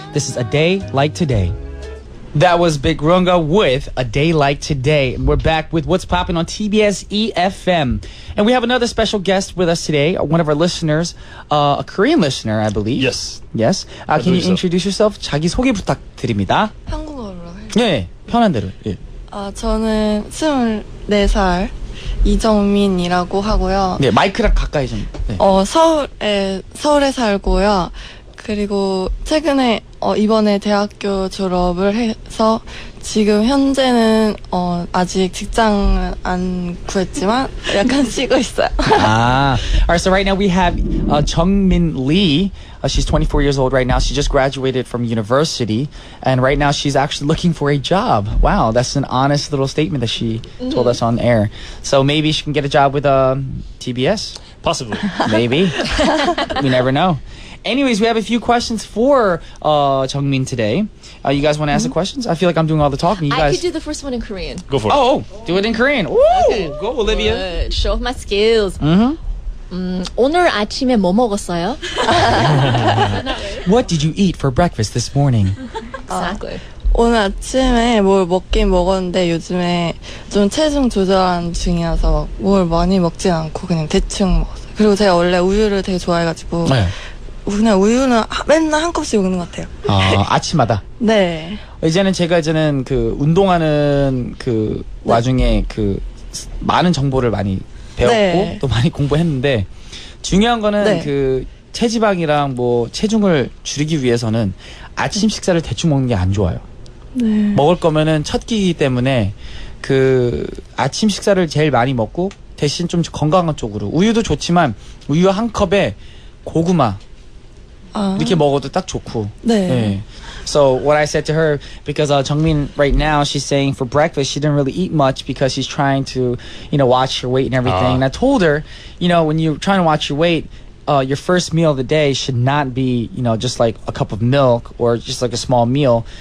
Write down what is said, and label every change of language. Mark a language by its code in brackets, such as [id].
[en] This is A Day Like Today. That was Big Runga with A Day Like Today. And we're back with What's Poppin' on TBS EFM. And we have another special guest with us today, one of our listeners, a Korean listener, I believe. Yes. Yes. Can you introduce yourself? [ko] 자기 소개 부탁드립니다. 한국어로 해요. 네, 편한 대로. 예. 저는 24살 이정민이라고 하고요. 네, 마이크랑 가까이 좀. 네. 서울에 살고요. 그리고 최근에 이번에 대학교 졸업을 해서 지금 현재는 아직 직장은 안 구했지만 약간 쉬고 있어요. [en] All right, so right now we have Jungmin Lee. She's 24 years old right now. She just graduated from university, and right now she's actually looking for a job. Wow, that's an honest little statement that she told us on air. So maybe she can get a job with TBS. Possibly. Maybe. We never know. Anyways, we have a few questions for Jungmin today. You guys want to ask the questions? I feel like I'm doing all the talking. You I guys... could do the first one in Korean. Go for it. Oh, do it in Korean. Woo! Okay. Go, Olivia. Good. Show off my skills. [ko] 오늘 아침에 뭐 먹었어요? [en] What did you eat for breakfast this morning? Exactly. [ko] 오늘 아침에 뭘 먹긴 먹었는데 요즘에 좀 체중 조절하는 중이어서 뭘 많이 먹진 않고 그냥 대충 먹었어요. 그리고 제가 원래 우유를 되게 좋아해가지고 네. 그냥 우유는 맨날 한 컵씩 먹는 것 같아요. 아침마다. 네. 이제는 그 운동하는 그 와중에 그 많은 정보를 많이 배웠고 네. 또 많이 공부했는데 중요한 거는 네. 그 체지방이랑 뭐 체중을 줄이기 위해서는 아침 식사를 대충 먹는 게 안 좋아요. 네. 먹을 거면은 첫 끼이기 때문에 그 아침 식사를 제일 많이 먹고 대신 좀 건강한 쪽으로 우유도 좋지만 우유 한 컵에 고구마 이렇게 먹어도 딱 좋고. 네. 네. [en] So what I said to her, because Jungmin right now, she's saying for breakfast she didn't really eat much because she's trying to, watch her weight and everything. And I told her, when you're trying to watch your weight, your first meal of the day should not be, just like a cup of milk or just like a small meal.